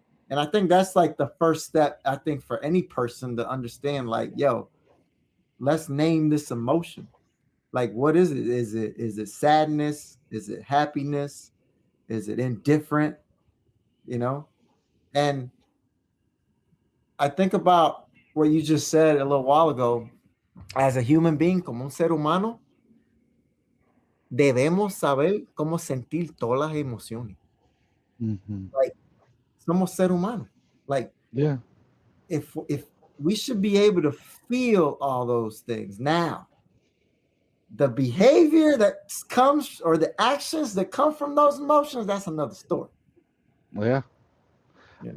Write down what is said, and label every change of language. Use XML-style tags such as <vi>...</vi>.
<en>And I think that's like the first step, I think, for any person to understand, like, yo, let's name this emotion. Like, what is it? Is it sadness? Is it happiness? Is it indifferent? You know? And I think about what you just said a little while ago. As a human being,</en> <es>como un ser humano, debemos saber cómo sentir todas las emociones. Mm-hmm. Like, somos ser humano. Like,</es> <en>Yeah. if we should be able to feel all those things now, the behavior that comes or the actions that come from those emotions, that's another story. Yeah. You know,</en>